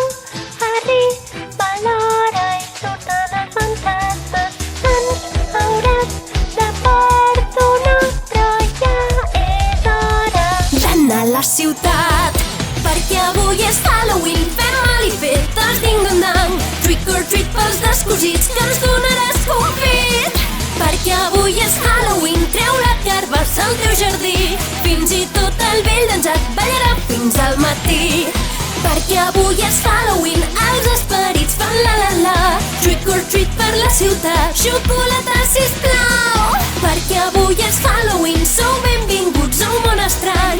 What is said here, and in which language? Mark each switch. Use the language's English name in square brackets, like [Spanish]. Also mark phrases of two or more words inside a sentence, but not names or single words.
[Catalan] Arriba l'hora i surten els fantasmes. Ens hauràs de perdonar, però ja és hora d'anar a la ciutat, perquè avui és Halloween. Fem mal i fetes, ding-dong-dang. [English] Trick or treat [Catalan] pels descosits que ens donaràs confit. Perquè avui és Halloween, treu la carbassa al teu jardí. Fins i tot el vell dansat ballarà fins al matí. Perquè avui és Halloween, els esperits fan la-la-la. [English] Trick or treat [Catalan] per la ciutat, xocolata sisplau. Perquè avui és Halloween, sou benvinguts a un món estrany.